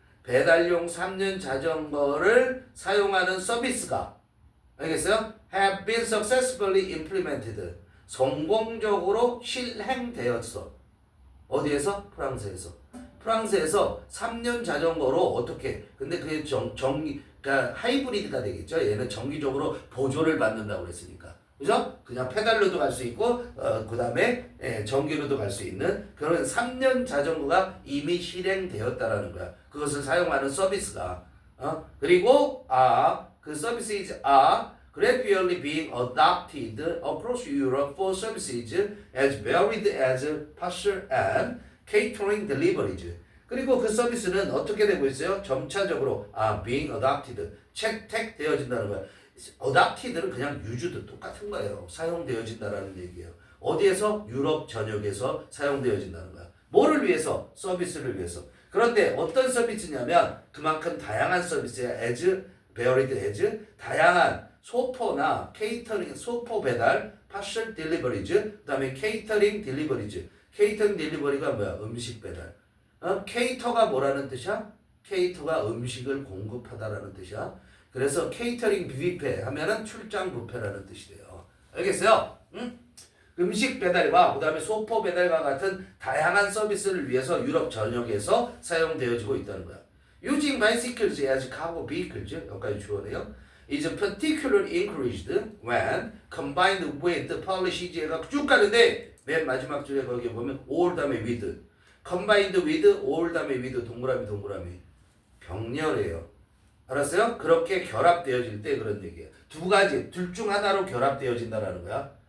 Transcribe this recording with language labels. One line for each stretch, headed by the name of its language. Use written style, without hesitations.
Korean: 배달용 3년 자전거를 사용하는 서비스가 알겠어요?
English: have been successfully implemented.
Korean: 성공적으로 실행되었어. 어디에서? 프랑스에서 3년 자전거로 어떻게? 근데 그게 그러니까 하이브리드가 되겠죠. 얘는 정기적으로 보조를 받는다고 그랬으니까. 그죠? 그냥 페달로도 갈 수 있고, 그 다음에, 전기로도 갈 수 있는 그런 3년 자전거가 이미 실행되었다라는 거야. 그것을 사용하는 서비스가. 그리고, 그 서비스
English: gradually being adopted across Europe for services as varied as parcel and catering deliveries.
Korean: 그리고 그 서비스는 어떻게 되고 있어요? 점차적으로
English: being adopted,
Korean: 채택되어진다는 거야. adopted는 그냥 유주도 똑같은 거예요. 사용되어진다라는 얘기예요. 어디에서? 유럽 전역에서 사용되어진다는 거야. 뭐를 위해서? 서비스를 위해서. 그런데 어떤 서비스냐면 그만큼 다양한 서비스야.
English: as varied as
Korean: 다양한 소포나 케이터링, 소포 배달,
English: parcel deliveries,
Korean: 그 다음에 케이터링 deliveries. 케이터링 딜리버리가 뭐야? 음식 배달. 케이터가 뭐라는 뜻이야? 케이터가 음식을 공급하다라는 뜻이야. 그래서 케이터링 뷔페 하면은 출장 뷔페라는 뜻이 돼요. 알겠어요? 응? 음식 배달과 그 다음에 소포 배달과 같은 다양한 서비스를 위해서 유럽 전역에서 사용되어지고 있다는 거야.
English: Using bicycles as cargo vehicles,
Korean: 여기까지 주어네요.
English: is particularly encouraged when combined with policies.
Korean: 얘가 쭉 가는데 맨 마지막 줄에 거기 보면 all 다음에 with, combined with, all 다음에 with, 동그라미 병렬이에요. 알았어요? 그렇게 결합되어질 때 그런 얘기예요. 두 가지, 둘 중 하나로 결합되어진다라는 거야.